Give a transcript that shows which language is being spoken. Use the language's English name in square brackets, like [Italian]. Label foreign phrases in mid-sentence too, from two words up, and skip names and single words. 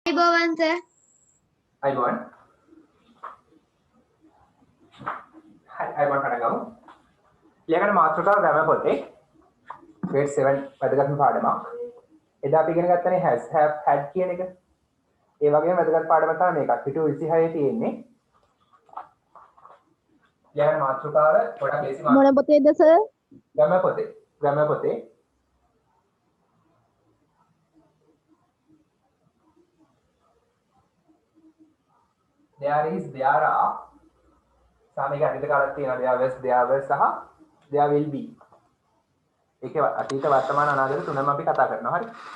[Sinhala] අයිබෝවන් සර්. අයිබෝවන්. හරි අයිබෝවන් කරගමු. ලියගන්න මාතෘකාව ග්‍රැමර් පොතේ grade 7 වැදගත්ම පාඩමක්. එදා අපි ඉගෙන ගත්තනේ [English] has have had [Sinhala] කියන එක. ඒ වගේම වැදගත් පාඩම තමයි මේකත්. පිටු 26 තියෙන්නේ. ලියගන්න මාතෘකාව පොඩක් ලේසි මාතෘකාවක්. මොන පොතේද සර්? ග්‍රැමර් පොතේ. ග්‍රැමර් පොතේ [English] there is there are [Sinhala] සාමයේ අනිත් කාලයක් තියෙනවා [English] there was there were [Sinhala] සහ [English] there will be [Sinhala] ඒකේ අතීත වර්තමාන අනාගත තුනම අපි කතා කරනවා හරි